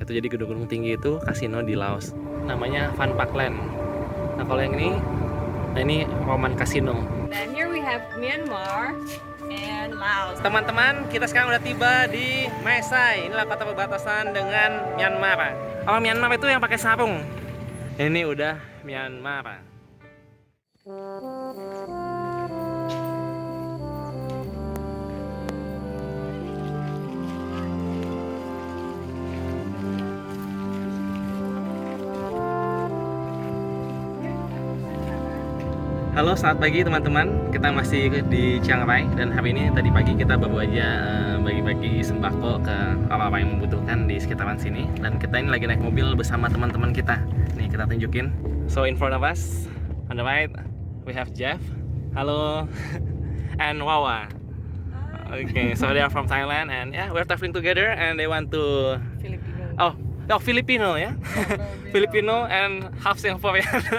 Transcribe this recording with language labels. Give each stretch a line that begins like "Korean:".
Indonesian: Itu jadi gedung-gedung tinggi itu kasino di Laos. Namanya Van Pak Land. Nah kalau yang ini Roman Casino.
English: Then here we have Myanmar and Laos.
Indonesian: Teman-teman, kita sekarang udah tiba di Mae Sai. Inilah kota perbatasan dengan Myanmar. Oh, Myanmar itu yang pakai sarung. Ini udah Myanmar. Halo, selamat pagi teman-teman. Kita masih di Chiang Rai dan hari ini tadi pagi kita baru aja bagi-bagi sembako ke orang-orang yang membutuhkan di sekitaran sini. Dan kita ini lagi naik mobil bersama teman-teman kita. Nih kita tunjukin.
English: So in front of us, on the right, we have Jeff. Halo. And Wawa. Okay, so they are from Thailand and yeah, we're traveling together and they want to Filipino.
Indonesian: Oh, Filipino ya.
English: Filipino and half Singaporean.